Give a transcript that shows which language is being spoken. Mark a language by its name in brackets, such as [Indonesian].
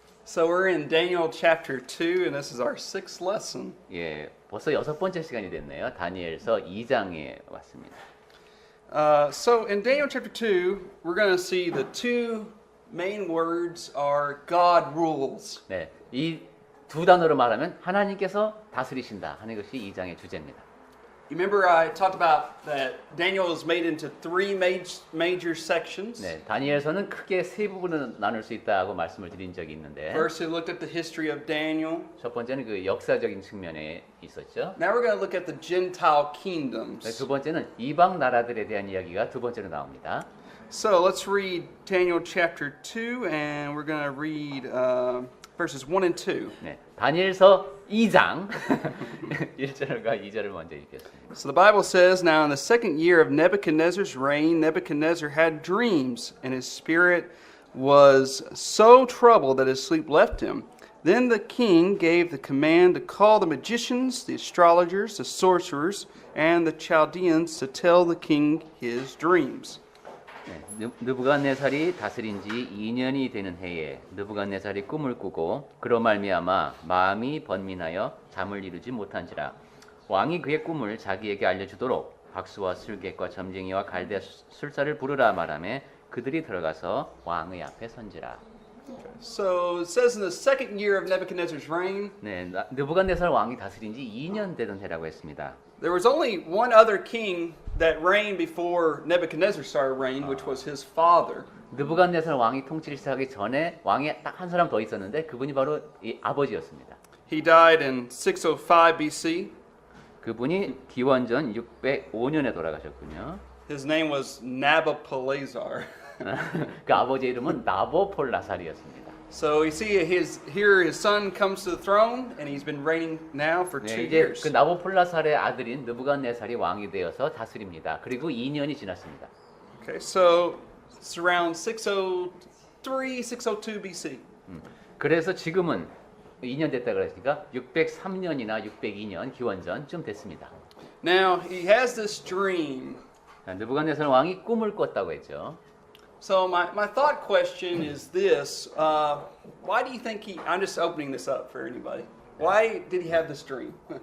[English] So we're in Daniel chapter 2, and this is our sixth lesson. [Korean] 예, 벌써 6번째 시간이 됐네요. 다니엘서 2장에 왔습니다. [English] So in Daniel chapter 2, we're going to see the two main words are God rules. [Korean] 네, 이 두 단어로 말하면 하나님께서 다스리신다 하는 것이 2장의 주제입니다. [English] You remember I talked about that Daniel is made into three major sections. [Korean] 네, 다니엘서는 크게 세 부분으로 나눌 수 있다고 말씀을 드린 적이 있는데 [English] First, we looked at the history of Daniel. [Korean] 첫 번째는 그 역사적인 측면에 있었죠. [English] Now we're going to look at the Gentile 네, kingdoms. [Korean] 두 번째는 이방 나라들에 대한 이야기가 두 번째로 나옵니다. [English] So let's read Daniel chapter 2, and we're going to read verses 1 and 2. [Korean] 네, 다니엘서 2장 1절과 2절을 먼저 읽겠습니다. [English] So the Bible says, Now in the second year of Nebuchadnezzar's reign, Nebuchadnezzar had dreams, and his spirit was so troubled that his sleep left him. Then the king gave the command to call the magicians, the astrologers, the sorcerers, and the Chaldeans to tell the king his dreams. [Korean] 네, 느부갓네살이 다스린 지 2년이 되는 해에 느부갓네살이 꿈을 꾸고 그로 말미암아 마음이 번민하여 잠을 이루지 못한지라 왕이 그의 꿈을 자기에게 알려주도록 박수와 술객과 점쟁이와 갈대 술사를 부르라 말하매 그들이 들어가서 왕의 앞에 선지라. [English] So it says in the second year of Nebuchadnezzar's reign, [Korean] 네, 느부갓네살 왕이 다스린 지 2년 되던 해라고 했습니다. [English] there was only one other king that reigned before Nebuchadnezzar started reigning, which was his father. [Korean] 느부갓네살 왕이 통치를 시작하기 전에 왕이 딱 한 사람 더 있었는데 그분이 바로 이 아버지였습니다. [English] He died in 605 BC. [Korean] 그분이 기원전 605년에 돌아가셨군요. [English] His name was Nabopolassar. [Korean] 그 아버지의 이름은 나보폴라살이었습니다. [English] So you see here his son comes to the throne and he's been reigning now for 네, 2 [Korean] 이제 [English] years. [Korean] 그 나보폴라살의 아들인 느부갓네살이 왕이 되어서 다스립니다. 그리고 2년이 지났습니다. [English] Okay, so it's around 603, 602 BC. [Korean] 그래서 지금은 2년 됐다 그랬으니까 603년이나 602년 기원전쯤 됐습니다. [English] Now he has this dream. [Korean] 느부갓네살 왕이 꿈을 꿨다고 했죠. [English] So my thought question is this: why do you think I'm just opening this up for anybody? Why did he have this dream?